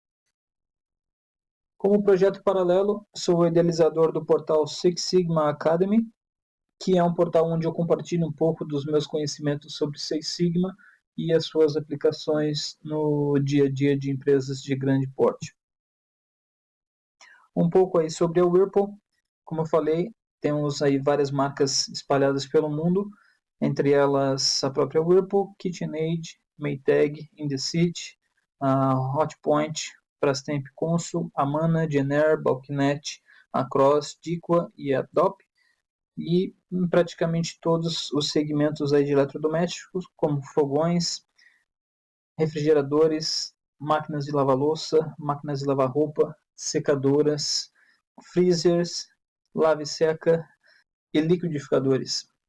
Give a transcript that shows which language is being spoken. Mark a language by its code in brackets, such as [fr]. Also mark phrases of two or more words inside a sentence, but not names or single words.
[pt] Como projeto paralelo, sou o idealizador do portal Six Sigma Academy, que é um portal onde eu compartilho um pouco dos meus conhecimentos sobre Six Sigma e as suas aplicações no dia a dia de empresas de grande porte. Um pouco aí sobre a Whirlpool. Como eu falei, temos aí várias marcas espalhadas pelo mundo, entre elas a própria Whirlpool, KitchenAid, Maytag, Indesit, Hotpoint, Brastemp, Consul, Amana, Jenn-Air, Balknet, Across, Diqua e Adobe, e em praticamente todos os segmentos aí de eletrodomésticos, como fogões, refrigeradores, máquinas de lavar louça, máquinas de lavar roupa, secadoras, freezers, lave seca e liquidificadores.